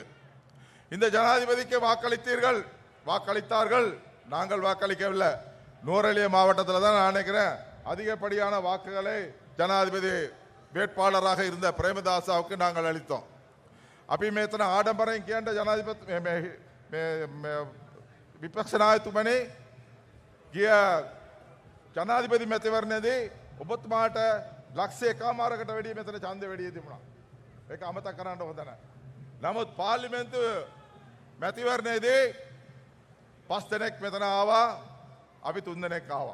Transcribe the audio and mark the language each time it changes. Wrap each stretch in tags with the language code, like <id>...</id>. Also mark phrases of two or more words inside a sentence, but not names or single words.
<ta>இந்த ஜனாதிபதிக்கு வாக்களித்தார்கள், நாங்கள் வாக்களிக்கவில்லை. நூரெலிய மாவட்டத்தில் தான் நான் நினைக்கிறேன் அதிகப்படியான வாக்குகளை ஜனாதிபதி வேட்பாளராக இருந்த பிரேமதாசாவுக்கு நாங்கள் அளித்தோம். அபிமேத்தன ஆடம்பரம் கேண்ட ஜனாதிபதி</ta> <si>විපක්ෂ නායකතුමනි, ගිය ජනාධිපති මැතිවරණයේදී ඔබතුමාට ලක්ෂ 1මාරකට වැඩි මෙතන ඡන්දෙ වැඩි තිබුණා. ඒක අමතක කරන්න හොඳ නැහැ. නමුත් පාර්ලිමේන්තු මැතිවරණයේදී 5 දෙනෙක් මෙතන ආවා, අපි 3 දෙනෙක් ආවා.</si>